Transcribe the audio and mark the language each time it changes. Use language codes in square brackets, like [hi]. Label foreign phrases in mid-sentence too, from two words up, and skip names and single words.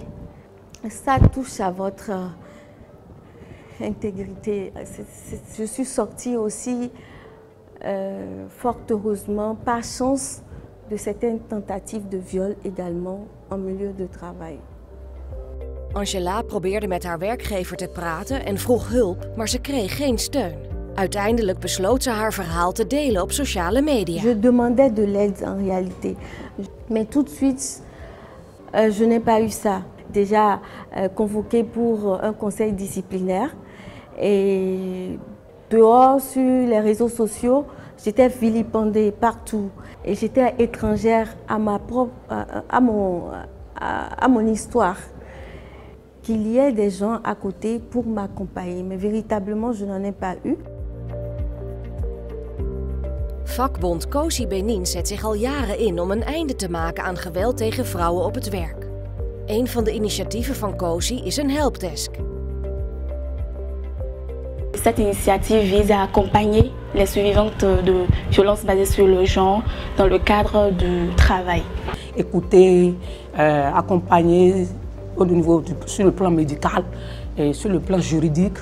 [fr] Ça touche à votre intégrité. Je suis sortie aussi, fort heureusement, par chance, de certaines tentatives de viol également en milieu de travail. [nl] Angela probeerde met haar werkgever te praten en vroeg hulp, maar ze kreeg geen steun. Uiteindelijk besloot ze haar verhaal te delen op sociale media. [fr] Je demandais de l'aide en réalité, mais tout de suite, je n'ai pas eu ça. Déjà convoquée pour un conseil disciplinaire et dehors sur les réseaux sociaux, j'étais vilipendée partout et j'étais étrangère à mon histoire. Qu'il y ait des gens à côté pour m'accompagner, mais véritablement je n'en ai pas eu. [nl] Vakbond COSI Benin zet zich al jaren in om een einde te maken aan geweld tegen vrouwen op het werk. Een van de initiatieven van COSI is een helpdesk. [fr] Cette initiative vise à accompagner les survivantes de violences basées sur le genre dans le cadre du travail. Écouter, accompagner sur le plan médical et sur le plan juridique.